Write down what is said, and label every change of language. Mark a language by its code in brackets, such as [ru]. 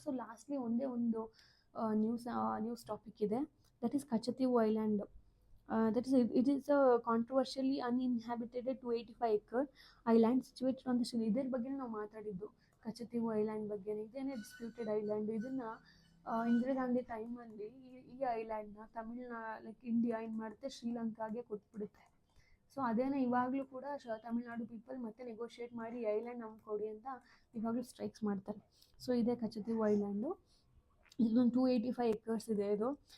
[kn] So lastly ಒಂದೇ ಒಂದು news topic ಇದೆ, [en] that is [kn] ಕಚತೀವು island. [en] It is a controversially uninhabited 285-acre island situated on the Sri. [kn] ಇದ್ರ ಬಗ್ಗೆ ನಾವು ಮಾತಾಡಿದ್ದು ಕಚತೀವು ಐಲ್ಯಾಂಡ್ ಬಗ್ಗೆ. ಇದೇನೇ ಡಿಸ್ಪ್ಯೂಟೆಡ್ ಐಲ್ಯಾಂಡ್. ಇದನ್ನು ಇಂದಿರಾ ಗಾಂಧಿ ಟೈಮಲ್ಲಿ ಈ ಐಲ್ಯಾಂಡ್ನ ಲೈಕ್ ಇಂಡಿಯಾ ಏನು ಮಾಡುತ್ತೆ, ಶ್ರೀಲಂಕಾಗೆ ಕೊಟ್ಬಿಡುತ್ತೆ. ಸೊ ಅದೇನೇ ಇವಾಗಲೂ ಕೂಡ ತಮಿಳ್ನಾಡು ಪೀಪಲ್ ಮತ್ತೆ ನೆಗೋಷಿಯೇಟ್ ಮಾಡಿ ಈ ಐಲ್ಯಾಂಡ್ ನಮ್ಗೆ ಕೊಡಿ ಅಂತ ಇವಾಗಲೂ ಸ್ಟ್ರೈಕ್ಸ್ ಮಾಡ್ತಾರೆ. ಸೊ ಇದೇ ಕಚತೀವು ಐಲ್ಯಾಂಡು. ಇದೊಂದು 285 acres ಇದೆ ಇದು.